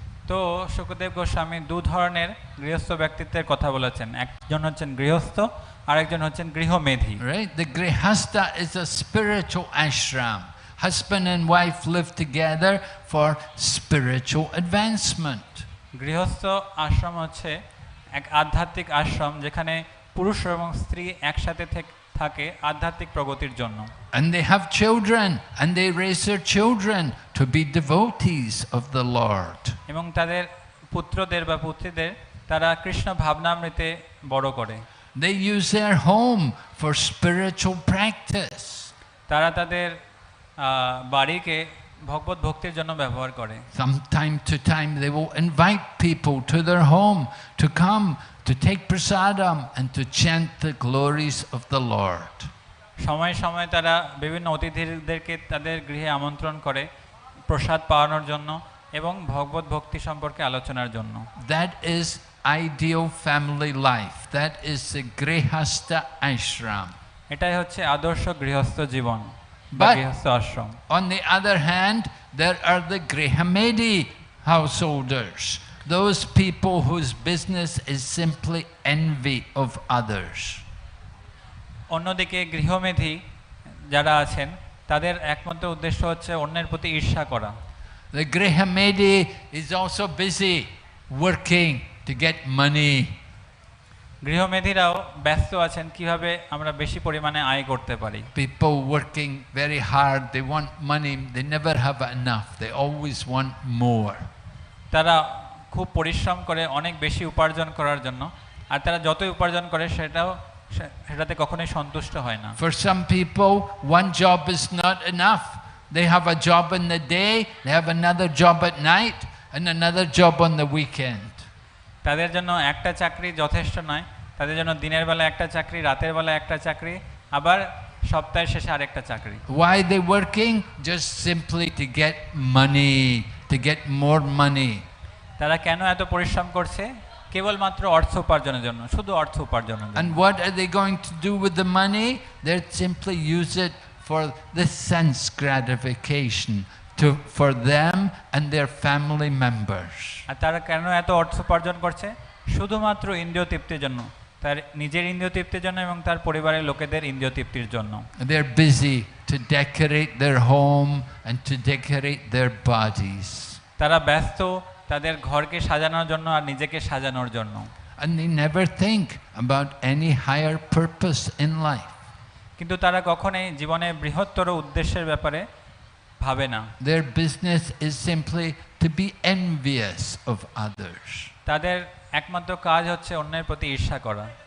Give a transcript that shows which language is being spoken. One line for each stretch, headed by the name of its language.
Bangla: তো সুখদেব গোস্বামী দু ধরনের গৃহস্থ ব্যক্তিত্বের কথা বলেছেন, একজন হচ্ছেন গৃহস্থ আর একজন হচ্ছেন গৃহমেধি।
English: Right? The grihasta is a spiritual ashram. Husband and wife live together for spiritual advancement.
Bangla: গৃহস্থ আশ্রম হচ্ছে এক আধ্যাত্মিক আশ্রম যেখানে পুরুষ এবং স্ত্রী একসাথে থাকে আধ্যাত্মিক প্রগতির জন্য।
English: And they have children and they raise their children to be devotees of the Lord.
Bangla: এবং তাদের পুত্রদের বা পুত্রীদের তারা কৃষ্ণ ভাবনামৃতে বড় করে।
English: They use their home for spiritual practice.
Bangla: তারা তাদের বাড়িকে ভগবত ভক্তির জন্য ব্যবহার করে।
English: From time to time they will invite people to their home to come to take prasadam and to chant the glories of the Lord.
Bangla: সময় সময় তারা বিভিন্ন অতিথিদেরকে তাদের গৃহে আমন্ত্রণ করে প্রসাদ পাওয়ানোর জন্য এবং ভগবত ভক্তি সম্পর্কে আলোচনার জন্য।
English: That is ideal family life. That is the grihastha ashram.
Bangla: এটাই হচ্ছে আদর্শ গৃহস্থ জীবন বা
English: But
Bangla: গৃহস্থ আশ্রম।
English: on the other hand, there are the grihamedi householders, those people whose business is simply envy of others.
Bangla: অন্যদিকে গৃহমেধি যারা আছেন তাদের একমাত্র উদ্দেশ্য হচ্ছে অন্যের প্রতি ঈর্ষা করা।
English: The grihamedi is also busy working to get money.
Bangla: গৃহমেধিরাও ব্যস্ত আছেন কিভাবে আমরা বেশি পরিমাণে আয় করতে পারি।
English: People working very hard, they want money, they never have enough, they always want more.
Bangla: তারা খুব পরিশ্রম করে অনেক বেশি উপার্জন করার জন্য, আর তারা যতই উপার্জন করে সেটাতে কখনোই সন্তুষ্ট হয় না।
English: For some people, one job is not enough. They have a job in the day, they have another job at night, and another job on the weekend.
Bangla: তাদের জন্য একটা চাকরি যথেষ্ট নয়, তাদের জন্য দিনের বেলা একটা চাকরি, রাতের বেলা একটা চাকরি, আবার সপ্তাহের শেষে আরেকটা চাকরি।
English: Why they working? Just simply to get money, to get more money.
Bangla: তারা কেন এত পরিশ্রম করছে? কেবলমাত্র অর্থ উপার্জনের জন্য, শুধু অর্থ উপার্জনের জন্য।
English: And what are they going to do with the money? They simply use it for the sense gratification for them and their family members.
Bangla: আর তারা কেন এত অর্থ উপার্জন করছে? শুধুমাত্র ইন্দ্রিয় তৃপ্তির জন্য, তার নিজের ইন্দ্রিয় তৃপ্তির জন্য এবং তার পরিবারের লোকেদের ইন্দ্রিয় তৃপ্তির জন্য।
English: They're busy to decorate their home and to decorate their bodies.
Bangla: তারা ব্যস্ত তাদের ঘরকে সাজানোর জন্য আর নিজেকে সাজানোর জন্য।
English: And they never think about any higher purpose in life.
Bangla: কিন্তু তারা কখনোই জীবনে বৃহত্তর উদ্দেশ্যের ব্যাপারে ভাবে না।
English: Their business is simply to be envious of others.
Bangla: তাদের একমাত্র কাজ হচ্ছে অন্যের প্রতি ঈর্ষা করা।